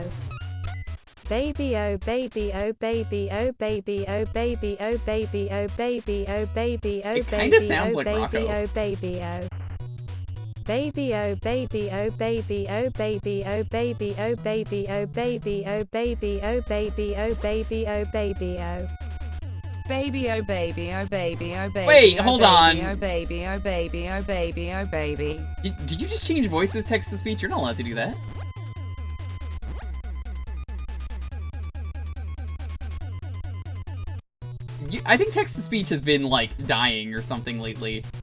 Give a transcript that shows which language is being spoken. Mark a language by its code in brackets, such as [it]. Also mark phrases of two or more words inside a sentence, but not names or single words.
[en] Baby, oh baby, oh baby, oh baby, oh baby, oh baby, oh baby, oh baby, oh baby, oh baby, oh baby, oh. Baby, oh baby, oh baby, oh baby, oh baby, oh baby, oh baby, oh baby, oh baby, oh baby, oh baby, oh. Baby, oh baby, oh baby, oh baby. Wait, hold on. Oh baby, oh baby, oh baby, oh baby. Did you just change voices, text to speech? You're not allowed to do that. I think text to speech has been like dying or something lately.